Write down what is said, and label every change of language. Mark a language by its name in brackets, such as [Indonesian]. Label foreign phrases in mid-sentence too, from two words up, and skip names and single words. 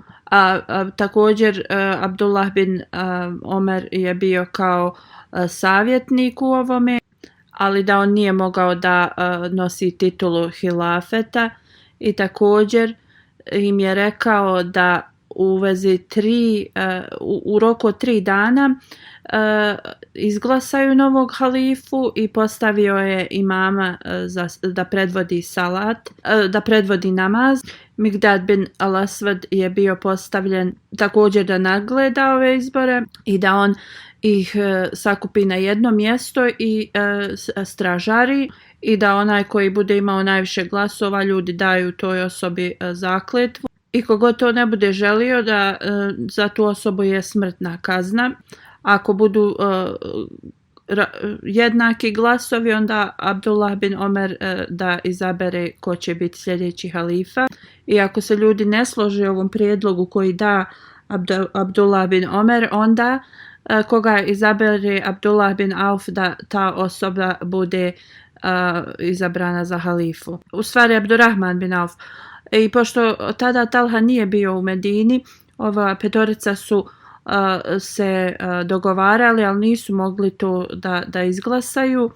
[Bosnian] Također Abdullah bin Omer je bio kao savjetnik u ovome, ali da on nije mogao da nosi titulu hilafeta, i također im je rekao da u vezi u roku od 3 dana izglasaju novog halifu, i postavio je imama da predvodi da predvodi namaz. Migdad bin al-Aswad je bio postavljen također da nadgleda ove izbore i da on ih sakupi na jedno mjesto i stražari, i da onaj koji bude imao najviše glasova, ljudi daju toj osobi zakletvu, i kogo to ne bude želio, da za tu osobu je smrtna kazna. Ako budu jednaki glasovi, onda Abdullah bin Omer da izabere ko će biti sljedeći halifa, i ako se ljudi ne slože ovom prijedlogu koji da Abdullah bin Omer, onda koga izabere Abdullah bin Auf, da ta osoba bude izabrana za halifu. U stvari Abdurrahman bin Auf. I pošto tada Talha nije bio u Medini, ova petorica su se dogovarali, ali nisu mogli to da izglasaju.